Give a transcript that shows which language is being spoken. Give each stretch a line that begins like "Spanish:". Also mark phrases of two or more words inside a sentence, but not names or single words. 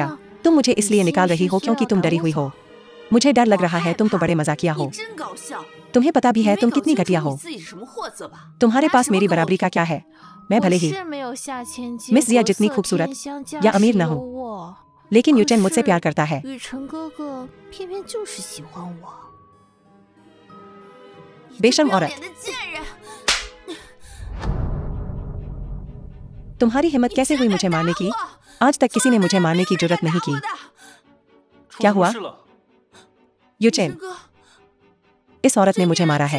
Hindi: तुम मुझे इसलिए निकाल रही हो क्योंकि तुम डरी हुई हो। मुझे डर लग रहा है, तुम तो बड़े मजाकिया हो। तुम्हें पता भी है तुम कितनी घटिया हो। तुम्हारे पास मेरी बराबरी का क्या है? मैं भले ही मिस जिया जितनी खूबसूरत या अमीर न हूँ, लेकिन यूचेन मुझसे प्यार करता है।
Chinese: 雨辰哥哥偏偏就是喜欢我。
Hindi: बेशर्म औरत, तुम्हारी हिम्मत कैसे हुई मुझे मारने की? आज तक किसी ने मुझे मारने की जुर्रत नहीं की। क्या हुआ? यूचेन, इस औरत ने मुझे मारा है।